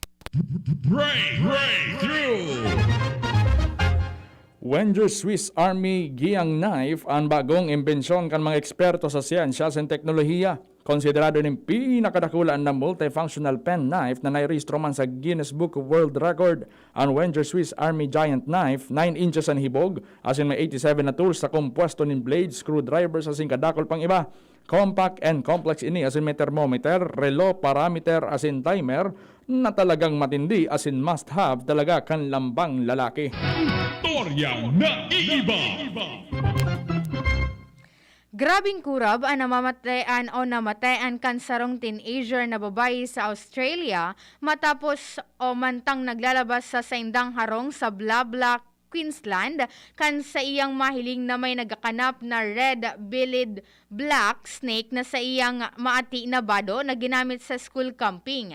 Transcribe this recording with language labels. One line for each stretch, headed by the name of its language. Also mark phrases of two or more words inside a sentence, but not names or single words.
Bikol: Breakthrough! Wenger Swiss Army Giang Knife ang bagong imbensyon kan mga eksperto sa siyensya at teknolohiya. Konsiderado ng pinakadakulaan na
English: multifunctional pen knife
Bikol: na nairehistro man sa Guinness Book of World Record. Ang Wenger Swiss Army Giant Knife, 9 inches ang hibog, asin may 87 na tools sa kompuesto ng blades, screwdrivers, asin kadakol pang iba.
English: Compact and complex
Bikol: ini asin may thermometer, relo, parameter, asin timer, na talagang matindi asin
English: must have
Bikol: talaga kan lambang lalaki. Toryang naiiba! Grabing kurab ang namatayan kan sarong teenager na babae sa Australia matapos o mantang naglalabas sa saindang harong sa Blabla, Queensland kan sa iyang mahiling na may nagakanap na
English: red-bellied black snake
Bikol: na sa iyang maati na bado na ginamit sa
English: school camping.